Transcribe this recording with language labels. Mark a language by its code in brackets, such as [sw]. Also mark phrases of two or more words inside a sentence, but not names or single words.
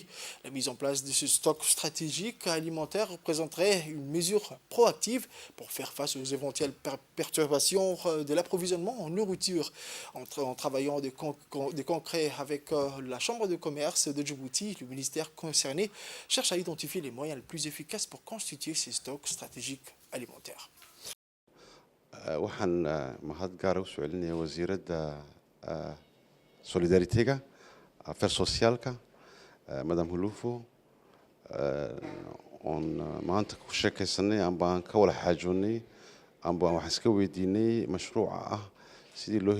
[fr] La mise en place de ce stock stratégique alimentaire représenterait une mesure proactive pour faire face aux éventuelles perturbations de l'approvisionnement en nourriture. En travaillant de concret avec la Chambre de commerce de Djibouti, le ministère concerné cherche à identifier les moyens les plus efficaces pour constituer ces stocks stratégiques alimentaires. [so] waxaan mahad gaara u soo celinaya wasiiradda solidaritiga [fr] affaires socialka [so] madam Hulufo oon maanta ku sheekaysanay ambaan ka wada xaajoonnay ambaan wax iska weydiinay mashruuca ah sidii loo